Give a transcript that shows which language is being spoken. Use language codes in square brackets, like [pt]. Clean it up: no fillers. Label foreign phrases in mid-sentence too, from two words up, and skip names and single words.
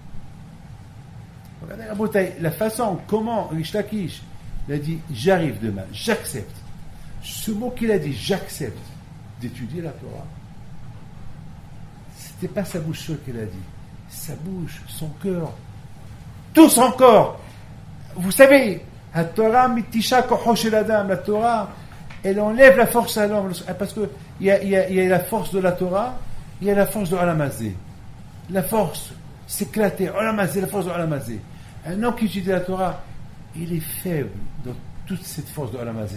[fr] Regardez la façon, comment Reish Lakish, il a dit, j'arrive demain, j'accepte. Ce mot qu'il a dit, j'accepte d'étudier la Torah, c'était pas sa bouche seule qu'il a dit. Sa bouche, son cœur, tout son corps. Vous savez, la Torah, [he] מתשת כוחו של אדם, [fr] la Torah, elle enlève la force à l'homme, parce qu'il y a la force de la Torah, il y a la force de Olamazé. La force s'éclater, Olamazé, la force de Olamazé. Un homme qui étudie la Torah, il est faible dans toute cette force de Olamazé.